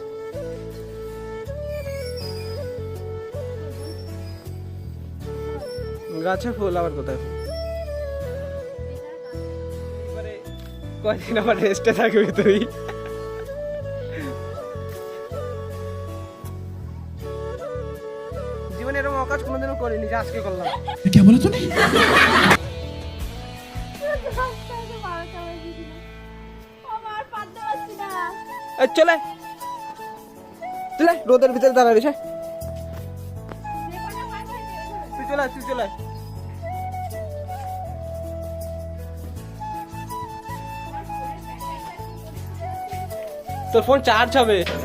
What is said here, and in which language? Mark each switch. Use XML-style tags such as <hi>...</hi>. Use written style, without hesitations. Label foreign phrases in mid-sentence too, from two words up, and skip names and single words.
<bn>গাছে ফুল আবার কোথায় ফুল? কয়দিন আবার রেস্টে থাকবি তুই? জীবনে এরকম অকাজ কোনোদিনও করিনি যে আজকে করলাম।</bn> <hi>क्या बोला तूने?</hi> <bn>আমার পারতে পারছি না। এই চলে চলে, রোদের ভিতরে দাঁড়া রয়েছে, তুই চলে তুই চলে। তোর ফোন চার্জ হবে।</bn>